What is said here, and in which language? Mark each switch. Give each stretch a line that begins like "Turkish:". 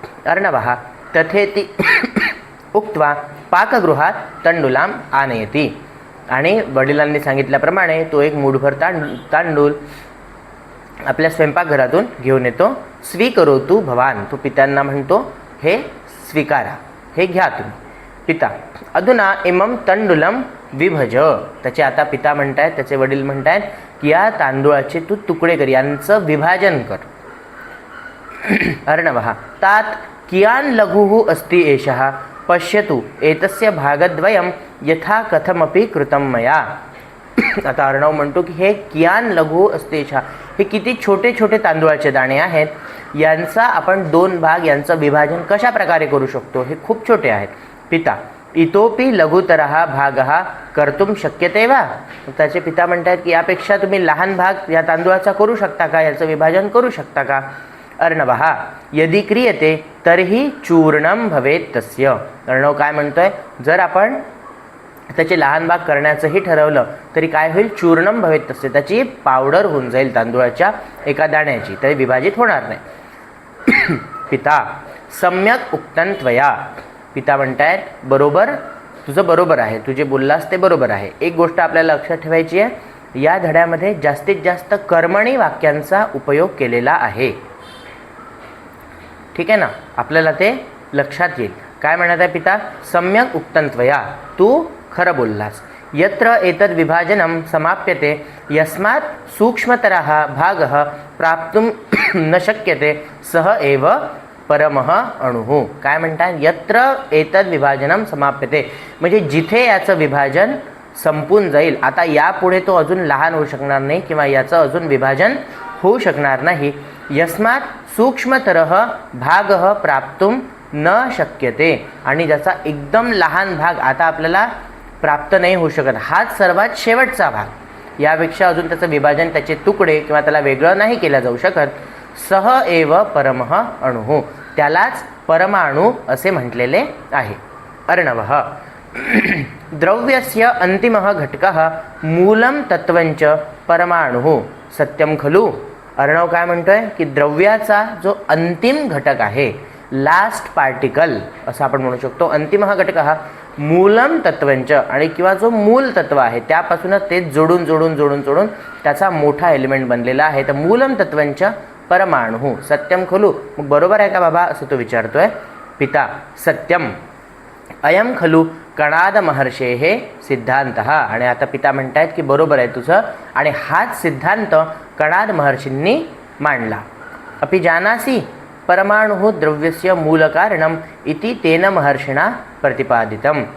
Sanskrit: अर्णवः तथेति उक्त्वा पाकगृहात तंडुलाम आनयती.
Marathi: आणि वडिलांनी सांगितल्याप्रमाणे तो एक मुठभर तांदूळ आपल्या स्वयंपाकघरातून घेऊन येतो.
Sanskrit: स्वीकरोतु भवान.
Marathi: तो पित्यांना म्हणतो हे स्वीकारा, हे घ्या तुम्ही.
Sanskrit: पिता अधुना इमं तंडुलम विभज.
Marathi: त्याचे आता पिता म्हणतायत, त्याचे वडील म्हणतायत की या तांदूळाचे तू तुकडे कर, यांचं विभाजन कर.
Sanskrit: अर्णवः तात कियान लघुः अस्ति एषः पश्यतु एतस्य भागद्वयं यथा कथमपि कृतं मया.
Marathi: आता अर्णव म्हणतो की हे
Sanskrit: कियान लघु अस्तेशा,
Marathi: हे किती छोटे छोटे तांदूळाचे दाणे आहेत, यांचा आपण दोन भाग, यांचं विभाजन कशा प्रकारे करू शकतो, हे खूप छोटे आहेत.
Sanskrit: पिता इतोपि लघुतरः भागः कर्तुं शक्यते वा.
Marathi: त्याचे पिता म्हणतात की यापेक्षा तुम्ही लहान भाग या तांदूळाचा करू शकता का, याचं विभाजन करू शकता का.
Sanskrit: अर्णवः यदि क्रियते तर्हि चूर्णं भवेत् तस्य.
Marathi: अर्णव काय म्हणतोय, जर आपण त्याचे लहान भाग करण्याचंही ठरवलं तरी काय होईल,
Sanskrit: चूर्णम भवेत तसे,
Marathi: त्याची पावडर होऊन जाईल तांदूळाच्या एका दाण्याची, तरी विभाजित होणार नाही.
Sanskrit: पिता सम्यक उक्तं त्वया.
Marathi: पिता म्हणतायत बरोबर, तुझं बरोबर आहे, तू जे बोललास ते बरोबर आहे. एक गोष्ट आपल्याला लक्षात ठेवायची आहे, या धड्यामध्ये जास्तीत जास्त कर्मणी वाक्यांचा उपयोग केलेला आहे. ठीक आहे ना, आपल्याला ते लक्षात येईल. काय म्हणत आहे पिता,
Sanskrit: सम्यक उक्तं त्वया,
Marathi: तू खरं बोललास.
Sanskrit: यत्र एतद् विभाजनं समाप्यते यस्मात् सूक्ष्मतरः भागः प्राप्तुं न शक्यते सः एव परमः अणुः.
Marathi: काय म्हणतात,
Sanskrit: यत्र एतद् विभाजनं समाप्यते
Marathi: म्हणजे जिथे याचं विभाजन संपून जाईल, आता यापुढे तो अजून लहान होऊ शकणार नाही किंवा याचं अजून विभाजन होऊ शकणार नाही.
Sanskrit: यस्मात् सूक्ष्मतरः भागः प्राप्तुं न शक्यते,
Marathi: आणि ज्याचा एकदम लहान भाग आता आपल्याला प्राप्त नाही होऊ शकत, हाच सर्वात शेवटचा भाग, यापेक्षा अजून त्याचं विभाजन, त्याचे तुकडे किंवा त्याला वेगळं नाही केलं जाऊ शकत.
Sanskrit: सह एव परमः अणुः,
Marathi: त्यालाच परमाणु असे म्हटलेले आहे.
Sanskrit: अर्णवः द्रव्यस्य अंतिमः घटकः मूलं तत्वंच परमाणुः सत्यम खलु.
Marathi: अर्णव काय म्हणतोय की द्रव्याचा जो अंतिम घटक आहे, लास्ट पार्टिकल असं आपण म्हणू शकतो,
Sanskrit: अंतिमः घटकः मूलम तत्वंच,
Marathi: आणि किंवा जो मूल तत्व आहे त्यापासूनच ते जोडून जोडून जोडून जोडून त्याचा मोठा एलिमेंट बनलेला आहे.
Sanskrit: तर मूलम तत्वंच परमाणु सत्यम खलु.
Marathi: मग बरोबर आहे का बाबा असं तो विचारतोय.
Sanskrit: पिता सत्यम अयम खलु कणाद महर्षेः सिद्धांतः.
Marathi: आणि आता पिता म्हणतायत की बरोबर आहे तुझं, आणि हाच सिद्धांत कणाद महर्षींनी मांडला.
Sanskrit: अपि जानासि परमाणु द्रव्यस्य मूलकारणम इति तेन महर्षिणा प्रतिपादितम.